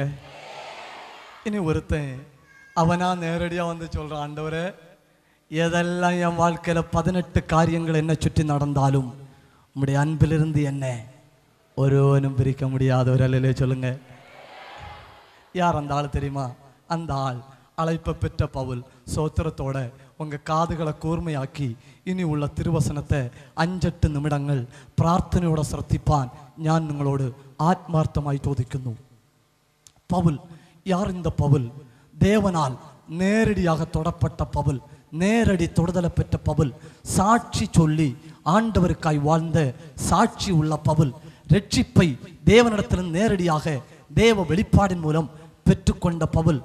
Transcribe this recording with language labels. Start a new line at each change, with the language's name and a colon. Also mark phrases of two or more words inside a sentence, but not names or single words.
Tamil: இனி ஒருத்தன் அவனா நேரடியா வந்து சொல்றான், ஆண்டவரே, எதெல்லாம் என் வாழ்க்கையில 18 காரியங்கள் என்ன சுற்றி நடந்தாலும் உம்முடைய அன்பிலிருந்து என்ன ஒருவனும் பிரிக்க முடியாத. ஒரு அல்லேலூயா சொல்லுங்க. யார் அந்த ஆள் தெரியுமா? அந்த ஆள் அழைப்பை பெற்ற பவுல். சோத்திரத்தோட உங்க காதுகளை கூர்மையாக்கி இனி உள்ள திருவசனத்தை
Malayalam: 5-8 നിമിഷങ്ങൾ പ്രാർത്ഥനയോടെ ശ്രദ്ധിപ്പാൻ ഞാൻ നിങ്ങളോട് ആത്മാർത്ഥമായി ചോദിക്കുന്നു.
Tamil: പൗൽ யார் இந்த பவுல்? தேவனால் நேரடியாக தொடப்பட்ட பவுல், நேரடி தொடுதலை பெற்ற பவுல், சாட்சி சொல்லி ஆண்டவருக்காய் வாழ்ந்த சாட்சி உள்ள பவுல், ரட்சிப்பை தேவனிடத்திலிருந்து நேரடியாக தேவ வெளிப்பாடின் மூலம் பெற்றுக்கொண்ட பவுல்.